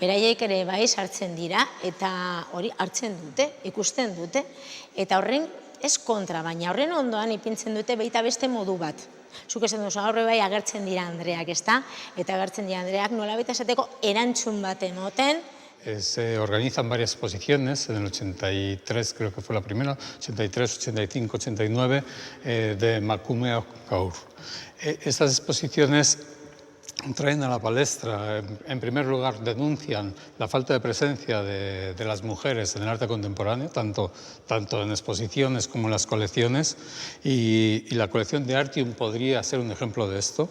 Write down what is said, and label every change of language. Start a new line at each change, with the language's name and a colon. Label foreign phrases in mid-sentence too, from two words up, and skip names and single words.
Basque: Beraiek ere bai sartzen dira, eta hori hartzen dute, ikusten dute, eta horren ez kontra, baina horren ondoan ipintzen dute baita beste modu bat. Zuk esan duzu, horre bai agertzen dira Andreak, ezta? Eta agertzen dira Andreak nolabait esateko erantzun bat emoten.
Spanish: Se organizan varias exposiciones, en el 83 creo que fue la primera, 83, 85, 89, de Macume Kaur. Estas exposiciones traen a la palestra, en primer lugar denuncian la falta de presencia de las mujeres en el arte contemporáneo, tanto en exposiciones como en las colecciones, y la colección de Artium podría ser un ejemplo de esto.